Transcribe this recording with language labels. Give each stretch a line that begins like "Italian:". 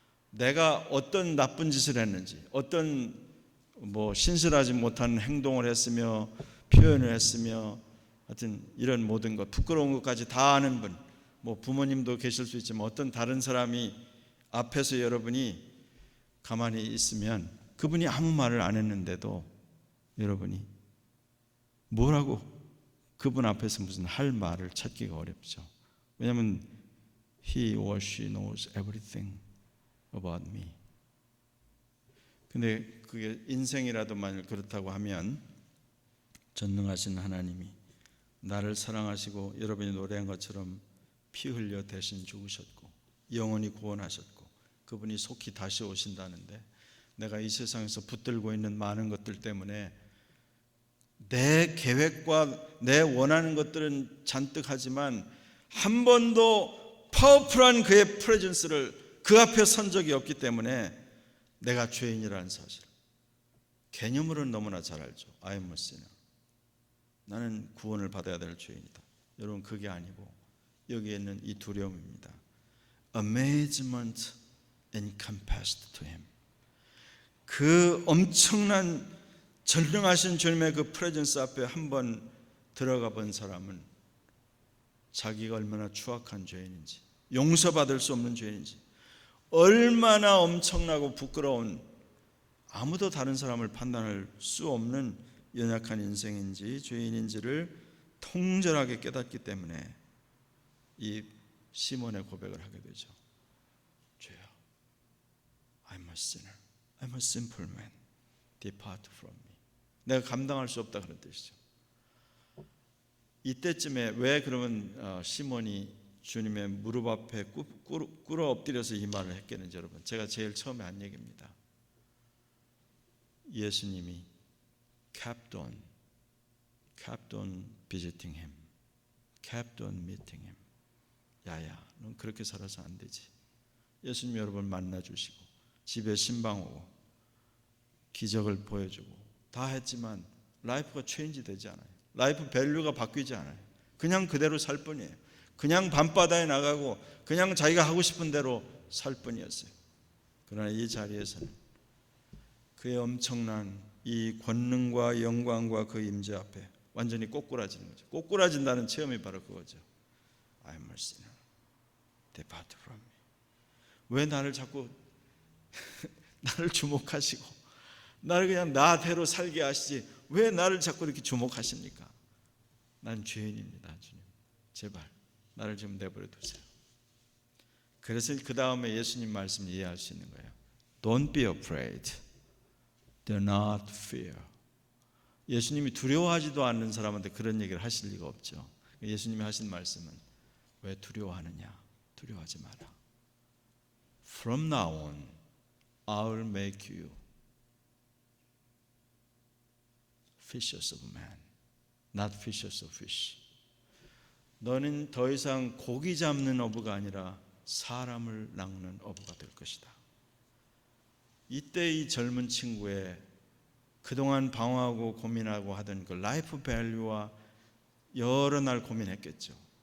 Korean: 내가 어떤 나쁜 짓을 했는지, 어떤 신실하지 못한 행동을 했으며 표현을 했으며 하여튼 이런 모든 것, 부끄러운 것까지 다 아는 분, 부모님도 계실 수 있지만 어떤 다른 사람이 앞에서 여러분이 가만히 있으면 그분이 아무 말을 안 했는데도 여러분이 뭐라고 그분 앞에서 무슨 할 말을 찾기가 어렵죠. 왜냐하면
English: He or she knows everything about me.
Korean: 근데 그게 인생이라도 만일 그렇다고 하면 전능하신 하나님이 나를 사랑하시고 여러분이 노래한 것처럼 피 흘려 대신 죽으셨고 영원히 구원하셨고 그분이 속히 다시 오신다는데 내가 이 세상에서 붙들고 있는 많은 것들 때문에 내 계획과 내 원하는 것들은 잔뜩 하지만 한 번도 파워풀한 그의 프레젠스를 그 앞에 선 적이 없기 때문에 내가 죄인이라는 사실 개념으로는 너무나 잘 알죠.
English: I am a sinner.
Korean: 나는 구원을 받아야 될 죄인이다. 여러분 그게 아니고 여기에 있는 이 두려움입니다.
English: Amazement encompassed to him.
Korean: 그 엄청난 전능하신 주님의 그 프레젠스 앞에 한번 들어가 본 사람은 자기가 얼마나 추악한 죄인인지, 용서받을 수 없는 죄인인지, 얼마나 엄청나고 부끄러운, 아무도 다른 사람을 판단할 수 없는 연약한 인생인지 죄인인지를 통절하게 깨닫기 때문에 이 시몬의 고백을 하게 되죠. 주여,
English: I'm a sinner, I'm a simple man, depart from me.
Korean: 내가 감당할 수 없다 그런 뜻이죠. 이때쯤에 왜 그러면 시몬이 주님의 무릎 앞에 꿇어 엎드려서 이 말을 했겠는지 여러분, 제가 제일 처음에 한 얘기입니다. 예수님이
English: kept on visiting him, kept on meeting him.
Korean: 야야, 넌 그렇게 살아서 안 되지. 예수님 여러분 만나주시고 집에 신방 오고 기적을 보여주고 다 했지만 라이프가 체인지 되지 않아요. 라이프 밸류가 바뀌지 않아요. 그냥 그대로 살 뿐이에요. 그냥 밤바다에 나가고 그냥 자기가 하고 싶은 대로 살 뿐이었어요. 그러나 이 자리에서는 그의 엄청난 이 권능과 영광과 그 임재 앞에 완전히 꼬꾸라지는 거죠. 꼬꾸라진다는 체험이 바로 그거죠.
English: I am a sinner, depart from me.
Korean: 왜 나를 자꾸 나를 주목하시고 나를 그냥 나대로 살게 하시지 왜 나를 자꾸 이렇게 주목하십니까? 난 죄인입니다. 주님 제발 나를 좀 내버려 두세요. 그래서 그 다음에 예수님 말씀 이해할 수 있는 거예요.
English: Don't be afraid, do not fear.
Korean: 예수님이 두려워하지도 않는 사람한테 그런 얘기를 하실 리가 없죠. 예수님이 하신 말씀은 왜 두려워하느냐? 두려워하지 마라.
English: From now on, I'll make you fishers of men, not fishers of fish.
Korean: 너는 더 이상 고기 잡는 어부가 아니라 사람을 낚는 어부가 될 것이다. 이때 이 젊은 친구의 그동안 방황하고 고민하고 하던 그 라이프 밸류와 여러 날 고민했겠죠.